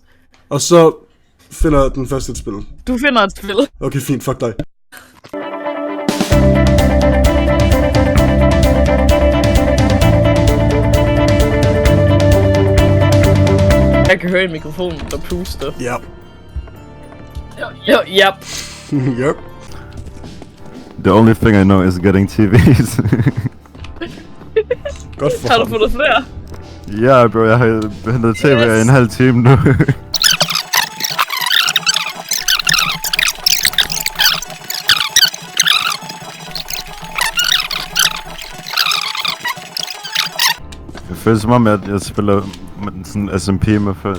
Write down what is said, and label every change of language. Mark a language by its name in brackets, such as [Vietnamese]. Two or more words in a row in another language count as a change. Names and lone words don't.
[Danish] Og så finder den første et spil. Du finder et spil. Okay, fint. Fuck dig. Jeg kan høre i mikrofonen, der puster. Ja. Yep. Yep. [English] The only thing I know is getting TVs. [Danish] Godt for Har du fundet flere? Ja, bro, jeg har hentet TV i en halv time nu. Det føles som om, at jeg spiller med sådan SMP med folk.